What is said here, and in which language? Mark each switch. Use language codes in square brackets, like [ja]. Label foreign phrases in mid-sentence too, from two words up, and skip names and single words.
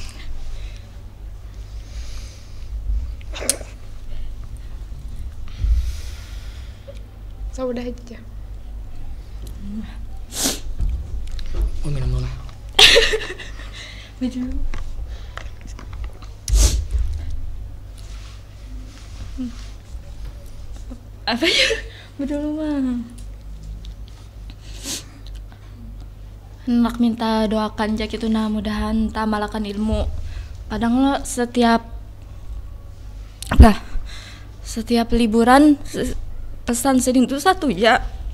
[bjn] Sudah aja. Oh, minum dulu lah. Waduh. Apa ya? Waduh mah. Hendak minta doakan jak itu nah, mudahan tamalakan ilmu. Kadang lo setiap liburan pesan Sidin tuh satu ya.